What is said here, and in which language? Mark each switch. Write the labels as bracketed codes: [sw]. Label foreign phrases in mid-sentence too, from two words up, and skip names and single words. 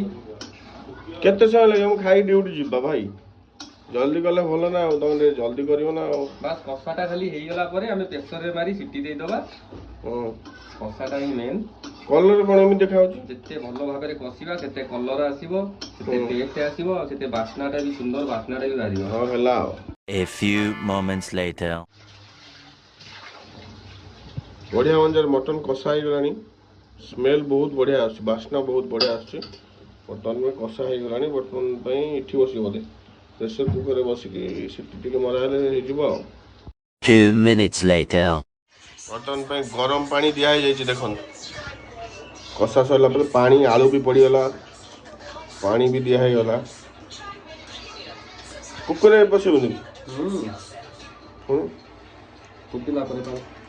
[or] କେତେ ସମୟ ଲାଗିବ ମୁଁ ଖାଇ ଡ୍ୟୁଟି ଯିବା ଭାଇ ଜଲ୍ଦି କଲେ ଭଲ ନା ଆଉ ତମେ ଟିକେ ଜଲ୍ଦି କରିବ ନା ଆଉ ବାସ୍ କଷାଟା ଖାଲି ହେଇଗଲା ପରେ ଆମେ ପ୍ରେସରରେ ମାରି ସିଟି ଦେଇଦବା। କଷାଟା ହିଁ ମେନ୍। କଲର କଣ ଏମିତି ଦେଖାଯାଉଛି ଯେତେ ଭଲ ଭାବରେ କଷିବା ସେତେ କଲର ଆସିବ ସେତେ ଟେଷ୍ଟ ଆସିବ ଆଉ ସେତେ ବାସ୍ନାଟା ବି ସୁନ୍ଦର ବାସ୍ନାଟା ବି ବାହାରିବ। ହଁ ହେଲା ଆଉ [en] A few moments later. [or] ବଢ଼ିଆ ମଞ୍ଜାରେ ମଟନ କଷା ହେଇଗଲାଣି ସ୍ମେଲ୍ ବହୁତ ବଢ଼ିଆ ଆସୁଛି ବାସ୍ନା ବହୁତ ବଢ଼ିଆ ଆସୁଛି ବର୍ତ୍ତମାନ ପାଇଁ କଷା ହେଇଗଲାଣି ବର୍ତ୍ତମାନ ପାଇଁ ଏଠି ବସିବ ବୋଧେ [en] pressure cooker [or] ବସିକି ସିଟି ଟିକେ ମରା ହେଲେ ହେଇଯିବ ଆଉ [en] 2 minutes later. [or] ବର୍ତ୍ତମାନ ପାଇଁ ଗରମ ପାଣି ଦିଆହେଇଯାଇଛି ଦେଖନ୍ତୁ କଷା ସରିଲା ପରେ ପାଣି ଆଳୁ ବି ପଡ଼ିଗଲା ପାଣି ବି ଦିଆ ହେଇଗଲା କୁକରରେ ବସିବୁନି ଫୁଟିଲା ପରେ ତ